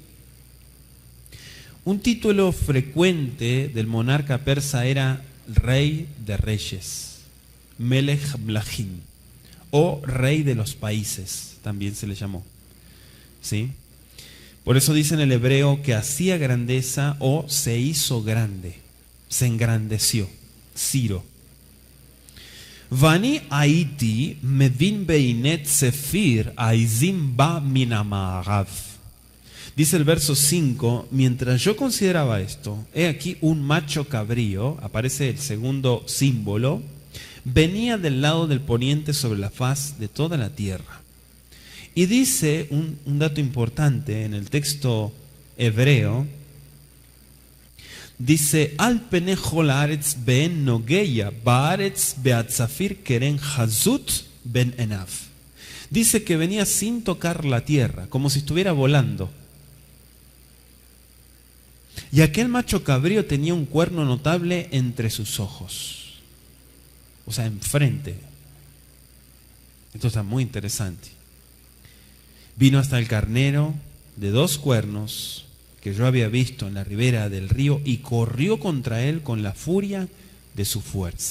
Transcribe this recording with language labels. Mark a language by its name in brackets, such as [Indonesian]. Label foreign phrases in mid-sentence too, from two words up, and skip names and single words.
[Spanish] Un título frecuente del monarca persa era Rey de Reyes, [Hebrew] מלך מלכים, [Spanish] o Rey de los Países, también se le llamó. ¿Sí? Por eso dice en el hebreo que hacía grandeza o se hizo grande, se engrandeció. Ciro. [Hebrew] ואני הייתי מבין והנה צפיר העזים בא מן המערב. [Spanish] Dice el verso 5, mientras yo consideraba esto, he aquí un macho cabrío, aparece el segundo símbolo, venía del lado del poniente sobre la faz de toda la tierra. Y dice un dato importante en el texto hebreo, dice, [Hebrew] על פני כל הארץ ואין נוגע בארץ והצפיר קרן חזות בין עיניו. [Spanish] Dice que venía sin tocar la tierra, como si estuviera volando. Y aquel macho cabrío tenía un cuerno notable entre sus ojos. O sea, enfrente. Esto está muy interesante. Vino hasta el carnero de 2 cuernos que yo había visto en la ribera del río y corrió contra él con la furia de su fuerza.